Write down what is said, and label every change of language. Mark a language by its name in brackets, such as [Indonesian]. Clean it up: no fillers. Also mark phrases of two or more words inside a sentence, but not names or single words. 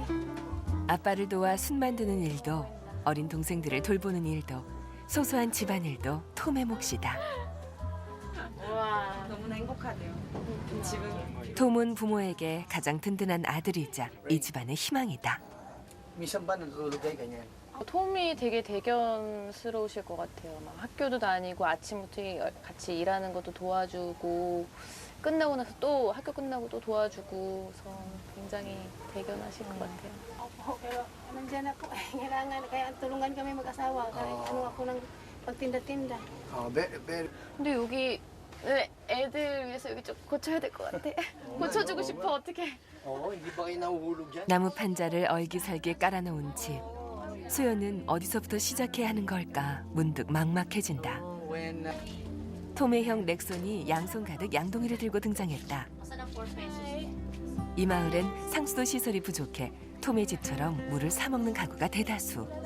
[Korean] 아빠를 도와 순 만드는 일도 어린 동생들을 돌보는 일도 소소한 집안일도 톰의 몫이다. 와. 너무나 행복하네요. 집은 톰은 부모에게 가장 든든한 아들이자 이 집안의 희망이다. [Filipino] Minsan ba natutulog kayo ganyan? [Korean] 톰이 되게 대견스러우실 것 같아요. 막 학교도 다니고 아침부터 같이 일하는 것도 도와주고 끝나고 나서 또 학교 끝나고 또 도와주고 그래서 굉장히 대견하실 것 같아요. [Filipino] Opo, pero nandiyan ako. Kailangan, kaya tulungan kami mag-asawa. Kahit ano ako ng pagtinda-tinda. [English] Very. [Korean] 근데 여기 애들 위해서 여기 좀 고쳐야 될 것 같아. 고쳐주고 싶어 어떻게? [Filipino] Oo, hindi ba kayo nahuhulog dyan? [Korean] 나무 판자를 얼기설기 깔아놓은 집. 소연은 어디서부터 시작해야 하는 걸까 문득 막막해진다. [English] When [Korean] 톰의 형 렉손이 양손 가득 양동이를 들고 등장했다. 이 마을엔 상수도 시설이 부족해 톰의 집처럼 물을 사 먹는 가구가 대다수.